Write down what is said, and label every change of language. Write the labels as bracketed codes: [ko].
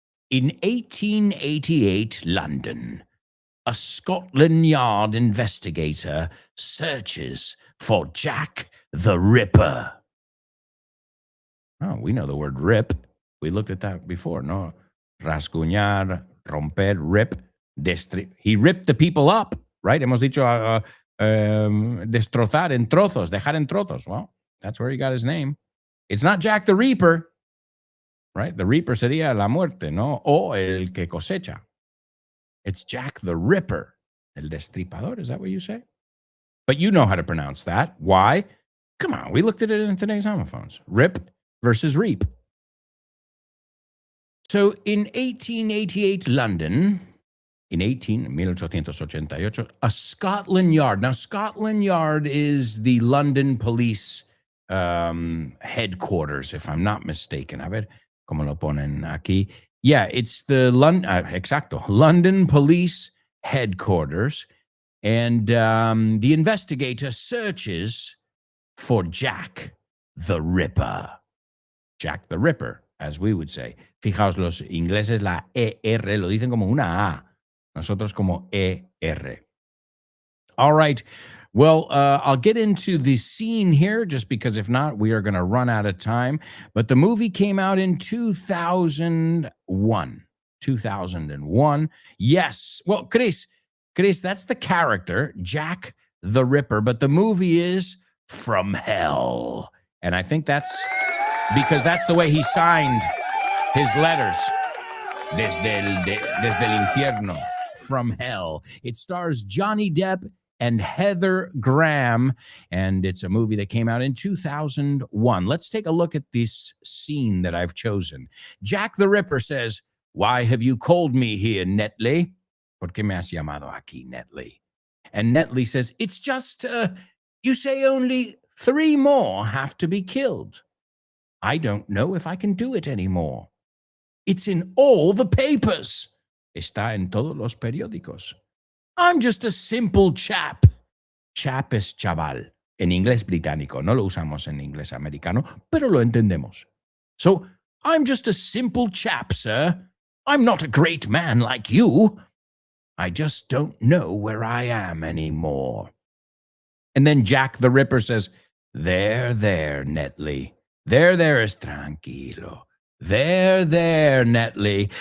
[en] In 1888 London, a Scotland Yard investigator searches for Jack the Ripper. Oh, we know the word rip. We looked at that before, no? [es] Rasguñar, romper, [en] rip, he ripped the people up, right? [es] Hemos dicho destrozar en trozos, dejar en trozos. [en] Well, that's where he got his name. It's not Jack the Reaper, right? The Reaper [es] sería la muerte, ¿no? O el que cosecha. [en] It's Jack the Ripper, [es] el destripador. [en] Is that what you say? But you know how to pronounce that. Why? Come on, we looked at it in today's homophones. Rip versus reap. So in 1888 London, in 1888, a Scotland Yard. Now, Scotland Yard is the London police headquarters, if I'm not mistaken. [es] A ver, como lo ponen aquí. [en] Yeah, it's the London police headquarters. And the investigator searches for Jack the Ripper. Jack the Ripper, as we would say. [es] Fijaos, los ingleses la ER lo dicen como una A. Nosotros como ER. [en] All right. Well, I'll get into the scene here just because if not, we are going to run out of time. But the movie came out in 2001. 2001. Yes. Well, Chris, that's the character, Jack the Ripper. But the movie is From Hell. And I think that's because that's the way he signed his letters. [es] Desde el infierno. [en] From Hell. It stars Johnny Depp and Heather Graham, and it's a movie that came out in 2001. Let's take a look at this scene that I've chosen. Jack the Ripper says, "Why have you called me here, Netley? [es] ¿Por qué me has llamado aquí, Netley?" [en] And Netley says, "It's just, you say only 3 more have to be killed. I don't know if I can do it anymore. It's in all the papers. [es] Está en todos los periódicos. [en] I'm just a simple chap." [es] Chap es chaval. En inglés británico. No lo usamos en inglés americano, pero lo entendemos. [en] So, I'm just a simple chap, sir. I'm not a great man like you. I just don't know where I am anymore. And then Jack the Ripper says, There, Netley. There is tranquilo. There, Netley.